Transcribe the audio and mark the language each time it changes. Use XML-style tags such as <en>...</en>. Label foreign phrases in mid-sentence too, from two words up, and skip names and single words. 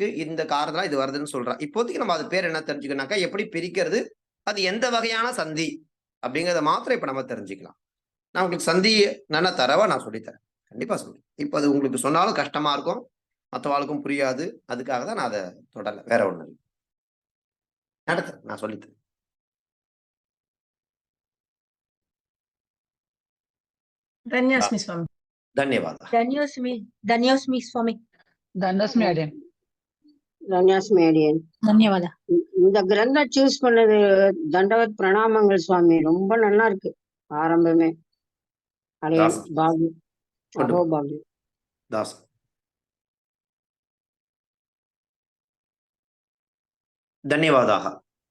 <ta>இந்த காரணத்துல இது வருதுன்னு சொல்றேன். இப்போதைக்கு நம்ம அது பேர் என்ன தெரிஞ்சுக்கணும்னாக்கா எப்படி பிரிக்கிறது, அது எந்த வகையான சந்தி அப்படிங்கிறத மாத்திரம் இப்ப நம்ம தெரிஞ்சுக்கலாம். நான் உங்களுக்கு சந்தி நல்லா தரவா நான் சொல்லித்தரேன், கண்டிப்பா சொல்றேன். இப்ப அது உங்களுக்கு சொன்னாலும் கஷ்டமா இருக்கும், மற்றவாளுக்கும் புரியாது. அதுக்காக தான் நான் அதை தொடரல, வேற ஒண்ணு இல்லை. நடத்துறேன், நான் சொல்லித்தரேன்.</ta> <kn>ಧನ್ಯೋಸ್ಮಿ ಸ್ವಾಮಿ. ಧನ್ಯವಾದ. ಧನ್ಯೋಸ್ಮಿ ಸ್ವಾಮಿ. ಧನ್ಯವಾದ.</kn> <ta>இந்த கிரந்தம் சூஸ் பண்ணது தண்டவத் பிரணாமங்கள் சுவாமி, ரொம்ப நல்லா இருக்கு. ஆரம்பமே</ta> <kn>ಧನ್ಯವಾದ.</kn>